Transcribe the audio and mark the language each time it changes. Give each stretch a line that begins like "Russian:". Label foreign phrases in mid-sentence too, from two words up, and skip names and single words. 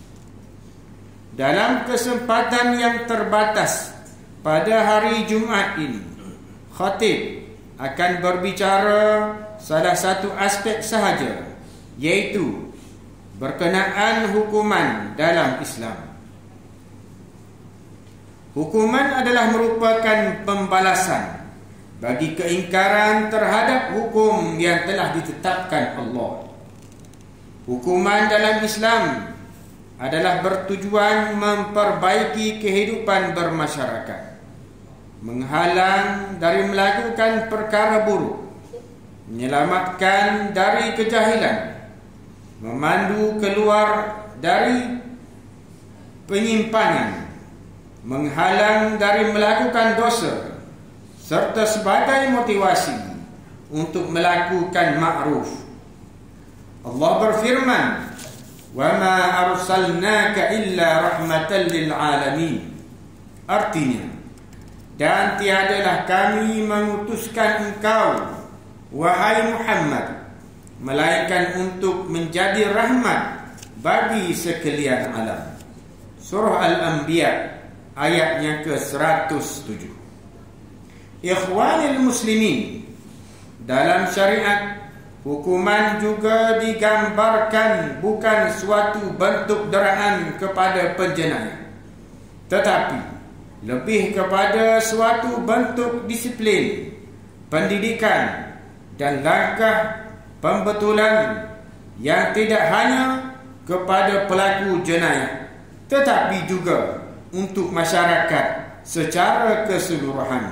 Malay: Dalam kesempatan yang terbatas pada hari Jumaat ini, khatib akan berbicara salah satu aspek sahaja, iaitu berkenaan hukuman dalam Islam. Hukuman adalah merupakan pembalasan bagi keingkaran terhadap hukum yang telah ditetapkan Allah. Hukuman dalam Islam adalah bertujuan memperbaiki kehidupan bermasyarakat, menghalang dari melakukan perkara buruk, menyelamatkan dari kejahilan, memandu keluar dari penyimpangan, menghalang dari melakukan dosa, serta sebagai motivasi untuk melakukan ma'ruf. Allah berfirman
Arabic: وما أرسلناك إلا رحمة للعالمين.
Malay: Artinya, dan tiadalah kami mengutuskan engkau, wahai Muhammad, melainkan untuk menjadi rahmat bagi sekalian alam. Surah Al-Anbiya ayatnya ke-107.
Arabic: إخوان المسلمين,
Malay: dalam syariat, hukuman juga digambarkan bukan suatu bentuk deraan kepada penjenayah, tetapi lebih kepada suatu bentuk disiplin, pendidikan dan langkah pembetulan yang tidak hanya kepada pelaku jenayah, tetapi juga untuk masyarakat secara keseluruhan.